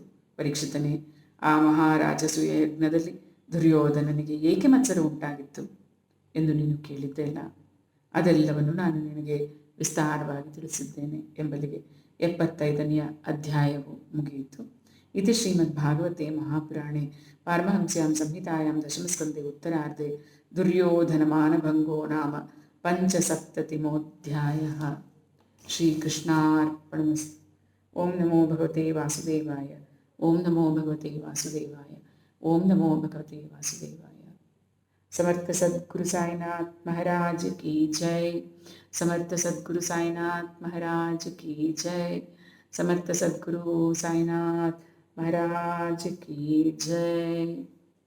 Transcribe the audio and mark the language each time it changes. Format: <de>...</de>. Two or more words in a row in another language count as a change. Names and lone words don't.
<kn>ಪರೀಕ್ಷಿತನೇ, ಆ ಮಹಾರಾಜಸೂಯ ಯಜ್ಞದಲ್ಲಿ ದುರ್ಯೋಧನನಿಗೆ ಏಕೆ ಮತ್ಸರ ಉಂಟಾಗಿತ್ತು ಎಂದು ನೀನು ಕೇಳಿದ್ದೆಲ್ಲ, ಅದೆಲ್ಲವನ್ನು ನಾನು ನಿನಗೆ ವಿಸ್ತಾರವಾಗಿ ತಿಳಿಸಿದ್ದೇನೆ ಎಂಬಲ್ಲಿಗೆ 75ನೆಯ ಅಧ್ಯಾಯವು ಮುಗಿಯಿತು.</kn> <sa>ಇತಿ ಶ್ರೀಮದ್ ಭಾಗವತೆ ಮಹಾಪುರಾಣೆ ಪಾರಮಹಂಸ್ಯಾಂ ಸಂಹಿತಾಯಾಂ ದಶಮಸ್ಕಂಧೆ ಉತ್ತರಾರ್ಧೆ ದುರ್ಯೋಧನ ಮಾನಭಂಗೋ ನಾಮ ಪಂಚಸಪ್ತತಿಮೋಧ್ಯಾಯಃ. ಶ್ರೀಕೃಷ್ಣಾರ್ಪಣಮಸ್ತು. ಓಂ ನಮೋ ಭಗವತೆ ವಾಸುದೇವಾಯ. ಓಂ ನಮೋ ಭಗವತೆ ವಾಸುದೇವಾಯ. ಓಂ ನಮೋ ಭಗವತೆ ವಾಸುದೇವಾಯ.</sa> <hi>समर्थ सद्गुरु साईनाथ महाराज की जय. समर्थ सद्गुरु साईनाथ महाराज की जय. समर्थ सद्गुरु साईनाथ महाराज की जय.</hi>